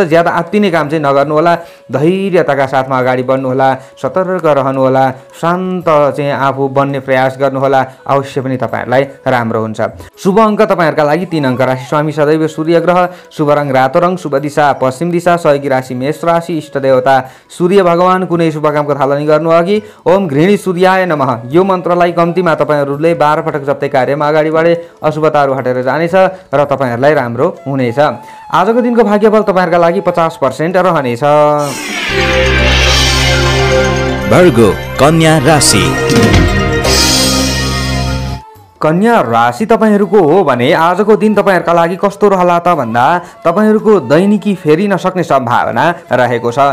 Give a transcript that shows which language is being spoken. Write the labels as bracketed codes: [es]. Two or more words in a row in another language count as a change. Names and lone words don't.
[ne] ज्यादा आत्तिने काम चाहिँ नगर्नुहोला, धैर्यताका साथमा अगाडि बढ्नुहोला, सतर्क रहनुहोला, शान्त चाहिँ आफू बन्ने प्रयास गर्नुहोला, अवश्य पनि तपाईँहरूलाई राम्रो हुन्छ। शुभ अङ्क तपाईँहरूका लागि 3 अङ्क। राशि स्वामी सदैव सूर्य ग्रह, शुभ रङ रातो रङ, शुभ दिशा पश्चिम दिशा, सहयोगी राशि मेष राशि, इष्ट देवता सूर्य भगवान। कुनै शुभ कामको थालनी गर्नु अघि [sa] ओम गृहिणी सूर्याय नमः [ne] यो मन्त्रलाई कम्तीमा तपाईँहरूले 12 पटक जप्दै कार्यमा अगाडि बढे अशुभताहरू हटेर जानेछ र तपाईँहरूलाई राम्रो हुनेछ। आजको दिनको भाग्यफल तपाईँहरूका लागि 50% रहनेछ। वर्गो कन्या राशि। कन्या राशि तपाईँहरूको हो भने आजको दिन तपाईँहरूका लागि कस्तो रहला त भन्दा तपाईँहरूको दैनिकी फेरिन सक्ने सम्भावना रहेको छ।